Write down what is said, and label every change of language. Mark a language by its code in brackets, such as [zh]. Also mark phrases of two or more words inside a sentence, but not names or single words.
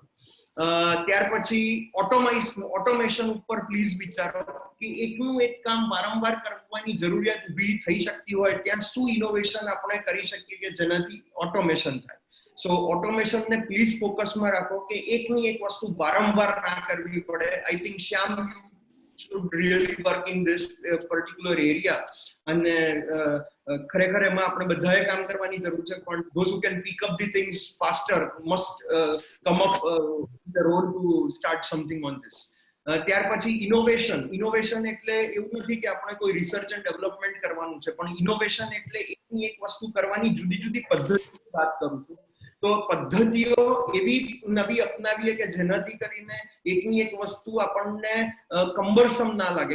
[gu] ત્યાર પછી ઓટોમેશન ઉપર પ્લીઝ વિચારો કે એકનું એક કામ વારંવાર કરવાની જરૂરિયાત ઊભી થઈ શકતી હોય ત્યાં શું ઇનોવેશન આપણે કરી શકીએ કે જેનાથી ઓટોમેશન થાય. સો ઓટોમેશનને પ્લીઝ ફોકસમાં રાખો કે એકની એક વસ્તુ વારંવાર ના કરવી પડે. [en] I think શ્યામ યુ should really work in this particular area, [gu] અને ખરેખર એમાં આપણે બધાએ કામ કરવાની જરૂર છે, પણ [en] those who can pick up the things faster must come up the road to start something on this. [gu] ત્યાર પછી ઇનોવેશન એટલે એવું નથી કે આપણે કોઈ [en] research and development [gu] કરવાનું છે, પણ ઇનોવેશન એટલે એકની એક વસ્તુ કરવાની જુદી જુદી પદ્ધતિની વાત કરું છું. તો પદ્ધતિઓ એવી નવી અપનાવીએ કે જેનાથી કરીને એકની એક વસ્તુ આપણને કંબરસમ ના લાગે.